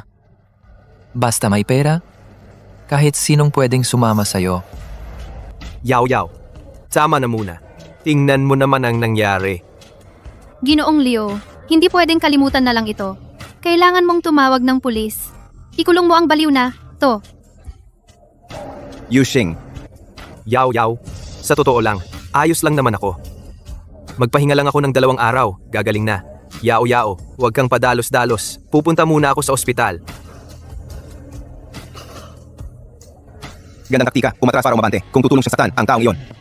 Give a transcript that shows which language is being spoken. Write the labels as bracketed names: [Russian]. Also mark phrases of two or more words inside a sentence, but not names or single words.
[Filipino] Basta may pera, kahit sinong pwedeng sumama sa'yo. Yao Yao, tama na muna. Tingnan mo naman ang nangyari. Ginoong Leo, hindi pwedeng kalimutan na lang ito. Kailangan mong tumawag ng pulis. Ikulong mo ang baliw na, to. Yuxing. Yao Yao, sa totoo lang, ayos lang naman ako. Magpahinga lang ako ng 2 araw, gagaling na. Yao Yao, huwag kang padalos-dalos. Pupunta muna ako sa ospital. Gandang taktika, umatras para umabante kung tutulong siya saktan ang taong iyon.